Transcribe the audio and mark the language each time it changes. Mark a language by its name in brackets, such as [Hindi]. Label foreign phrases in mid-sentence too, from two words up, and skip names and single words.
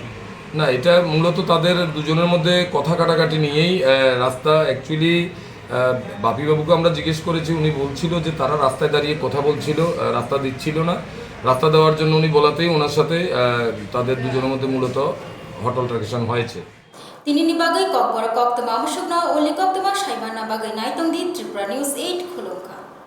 [Bangla] না, এটা মূলত তাদের দুজনের মধ্যে কথা কাটাকাটি নিয়েই রাস্তা। অ্যাকচুয়ালি বাপিবাবুকে আমরা জিজ্ঞেস করেছি, উনি বলছিল যে তারা রাস্তায় দাঁড়িয়ে কথা বলছিল, রাস্তা দিচ্ছিল না। রাস্তা দেওয়ার জন্য উনি বলাতেই ওনার সাথে তাদের দুজনের মধ্যে মূলত [English] hot altercation [Bangla] হয়েছে। [Kok Borok] Tinini bagai kok bor kok tama musuk na oli kok tama shaiban na bagai naitong di Tripura News 8 khulongka.